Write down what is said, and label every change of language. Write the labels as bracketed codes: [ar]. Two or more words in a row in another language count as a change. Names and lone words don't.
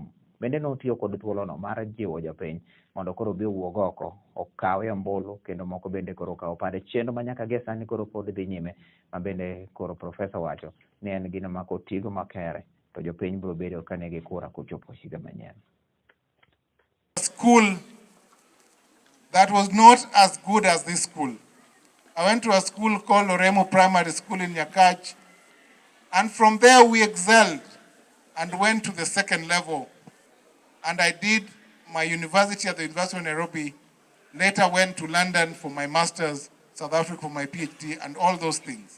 [luo] Bende notiyo kod thuolono mar jiwo jopiny mondo koro bi owuog oko okawe ombulu kendo moko bende koro okawo pande chenro ma nyaka gie sani koro pod dhi nyime ma bende koro profesa wacho ni en gino ma kotigo makere to jopiny biro bedo ka nigi kura kochopo higa manyien. [en] School that was not as good as this school. I went to a school called Loremo Primary School in Nyakach, and from there we excelled and went to the second level. And I did my university at the University of Nairobi, later went to London for my master's, South Africa for my PhD, and all those things.